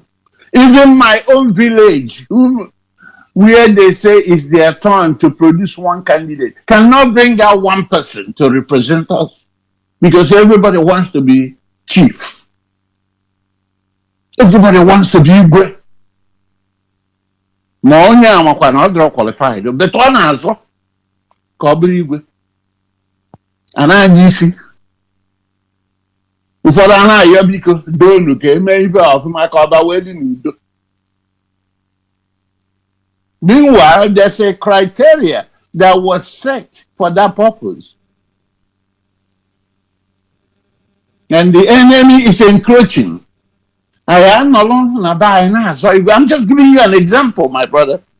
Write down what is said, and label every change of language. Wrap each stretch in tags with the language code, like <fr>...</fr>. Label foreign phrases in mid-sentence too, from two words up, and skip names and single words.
<en>Even my own village, where they say it's their turn to produce one candidate, cannot bring out one person to represent us because everybody wants to be chief. Everybody wants to be Igwe.</en> <ig>Ma onye amakwa na ọ dịrọ</ig> <en>qualified, but</en> <ig>ọ na-azọ ka ọ bụrụ Igwe. A na-anya isi. Ụfọdụ a na-ayọ biko doonu ka eme ibe ọfụma ka ọba wee dị n'udo.</ig> <en>Meanwhile, there's a criteria that was set for that purpose. And the enemy is encroaching. I'm just giving you an example, my brother.</en>